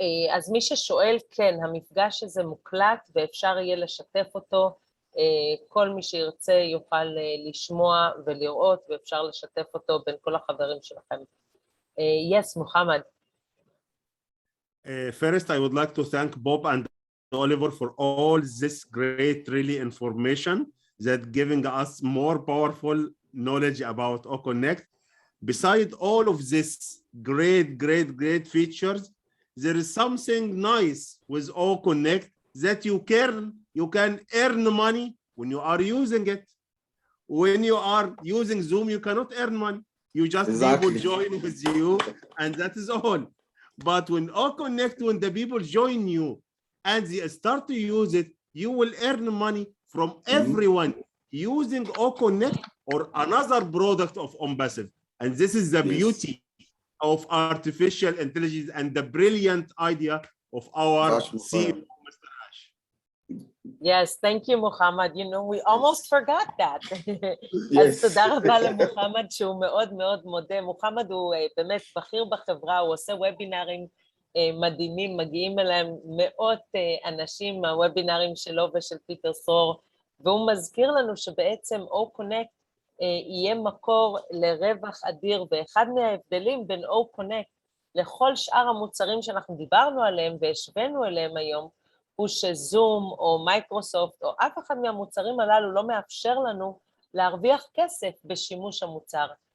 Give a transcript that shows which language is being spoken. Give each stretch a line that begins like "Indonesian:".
Hebrew: אז מי ששואל, כן, המפגש הזה מוקלט ואפשר יהיה לשתף אותו, כל מי שירצה יוכל לשמוע ולראות, ואפשר לשתף אותו בין כל החברים שלכם.
English: Yes, Muhammad. First, I would like to thank Bob and Oliver for all this great, really information that giving us more powerful knowledge about O-Connect. Beside all of this great features, there is something nice with O-Connect that you can earn money when you are using it. When you are using Zoom, you cannot earn money. You just people join with you, and that is all. But when O-Connect, when the people join you and they start to use it, you will earn money from everyone using O-Connect or another product of Onpassive. And this is the beauty of artificial intelligence and the brilliant idea of our CEO, Mr. Ash. Yes, thank you, Muhammad. You know, we almost forgot that.
Hebrew: אז תודה רבה למוחמד שהוא מאוד מאוד מודה. מוחמד הוא באמת בכיר בחברה, הוא עושה וובינרים מדהימים, מגיעים אליהם מאות אנשים מהוובינרים שלו ושל פיטר סור, והוא מזכיר לנו שבעצם O-Connect יהיה מקור לרווח אדיר, ואחד מההבדלים בין O-Connect לכל שאר המוצרים שאנחנו דיברנו עליהם והשווינו אליהם היום, הוא שזום או מייקרוסופט או אף אחד מהמוצרים הללו לא מאפשר לנו להרוויח כסף בשימוש המוצר.